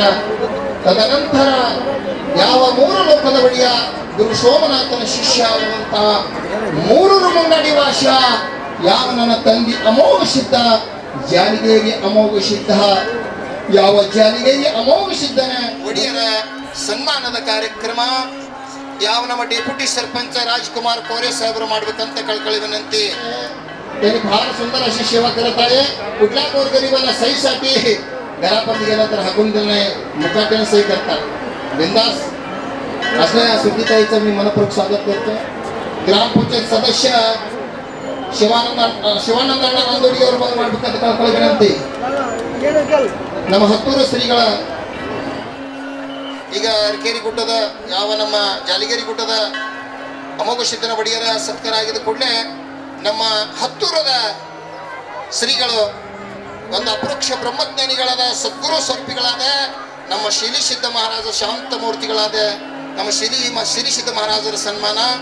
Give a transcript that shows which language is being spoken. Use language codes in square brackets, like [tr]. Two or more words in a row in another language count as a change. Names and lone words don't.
[kn] ತದನಂತರ ಯಾವ 3 ಲೋಕದ ಒಡೆಯ ಗುರು ಸೋಮನಾಥನ ಶಿಷ್ಯ ಆಗುವಂತಹ 3 ಮುಂಗಡಿ ವಾಸ ಯಾವ ನನ್ನ ತಂದೆ ಅಮೋಘ ಸಿದ್ಧ ಜಾಲಿಗೇರಿ ಅಮೋಘ ಸಿದ್ಧ, ಯಾವ ಜಾಲಿಗೇರಿ ಅಮೋಘ ಸಿದ್ಧನ ಒಡೆಯರ ಸನ್ಮಾನದ ಕಾರ್ಯಕ್ರಮ ಯಾವ ನಮ್ಮ ಡೆಪ್ಯೂಟಿ ಸರ್ಪಂಚ ರಾಜ್ಕುಮಾರ್ ಕೋರೆ ಸಾಹೇಬರು ಮಾಡ್ಬೇಕಂತ ಕಳ್ಕೊಳ್ಳಿ ವಿನಂತಿ. [mr] ಬಹಳ सुंदर अशी सेवा करत आहे. कुठल्या गोरगरिबाला सहीसाठी घरापर्यंत गेला तर हाकून देणे मुकाट्याने सही करतात. बिंदास असल्या सुट्टीताईचं मी मनपूर्वक स्वागत करतो. [kn] ग्रामपंचायत सदस्य ಶಿವಾನಂದಣ್ಣ ಅಂದೋಡಿ ಅವರು ಬಂದು ಮಾಡ್ಬೇಕಂತ ಕಳ್ಕೊಳ್ಳಿ ವಿನಂತಿ. ನಮ್ಮ ಹತ್ತೂರು ಶ್ರೀಗಳ ಈಗ ಅರಕೇರಿ ಗುಡ್ಡದ ಯಾವ ನಮ್ಮ ಜಾಲಿಗೇರಿ ಗುಡ್ಡದ ಅಮೋಘ ಸಿದ್ಧನ ಒಡೆಯರ ಸತ್ಕಾರ ಆಗಿದ ಕೂಡಲೇ ನಮ್ಮ ಹತ್ತೂರದ ಶ್ರೀಗಳು ಒಂದು ಅಪರೋಕ್ಷ ಬ್ರಹ್ಮಜ್ಞಾನಿಗಳಾದ ಸದ್ಗುರು ಸ್ವರೂಪಿಗಳಾದ ನಮ್ಮ ಶಿಲಿಸಿದ್ಧ ಮಹಾರಾಜ ಶಾಂತ ಮೂರ್ತಿಗಳಾದ ನಮ್ಮ ಶಿಲಿಸಿದ್ಧ ಮಹಾರಾಜರ ಸನ್ಮಾನ.